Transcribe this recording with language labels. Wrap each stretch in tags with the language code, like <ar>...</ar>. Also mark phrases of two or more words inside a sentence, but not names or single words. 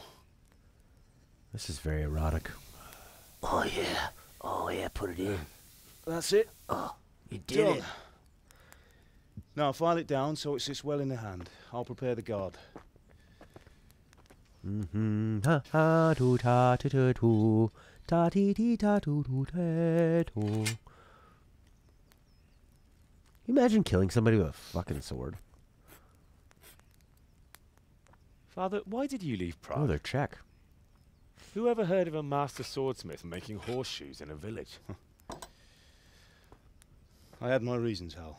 <en>This is very erotic. Oh yeah. Oh yeah, put it in. That's it. Oh, you did Done. it. Now file it down so it sits well in the hand. I'll prepare the guard. Ha ha do ta tu tu tu ta ti ti ta tu tu te tu. Imagine killing somebody with a fucking sword. Father, why did you leave Prague? Oh, they're Czech. Who ever heard of a master swordsmith making horseshoes in a village? I had my reasons, Hal.</en>